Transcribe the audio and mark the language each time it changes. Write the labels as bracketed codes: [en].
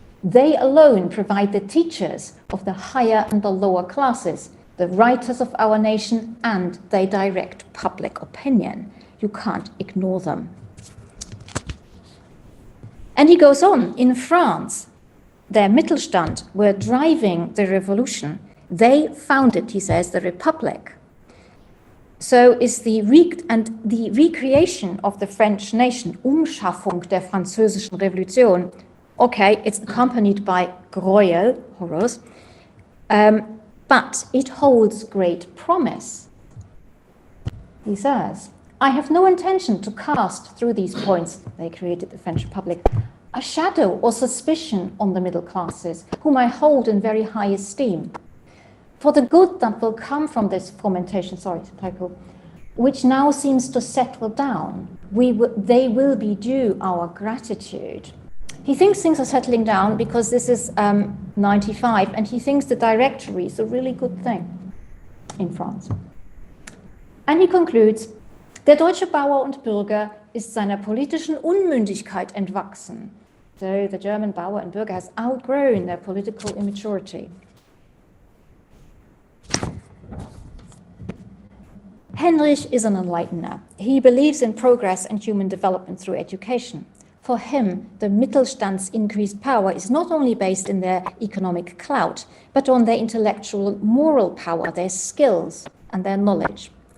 [en] They alone provide the teachers of the higher and the lower classes, the writers of our nation, and they direct public opinion. You can't ignore them. And he goes on, in France, their Mittelstand were driving the revolution. They founded, he says, the Republic. So is the recreation of the French nation, [de] Umschaffung der französischen Revolution. [en] Okay, it's accompanied by Gräuel, horrors, but it holds great promise. He says, I have no intention to cast through these points, they created the French Republic, a shadow or suspicion on the middle classes, whom I hold in very high esteem. For the good that will come from this fomentation, which now seems to settle down, they will be due our gratitude. He thinks things are settling down because this is 95, and he thinks the directory is a really good thing in France. [de] And he concludes, der deutsche Bauer und Bürger ist seiner politischen Unmündigkeit entwachsen. [en] So the German Bauer and Bürger has outgrown their political immaturity. Hendrich is an enlightener. He believes in progress and human development through education. For him, the Mittelstand's increased power is not only based in their economic clout, but on their intellectual moral power, their skills and their knowledge.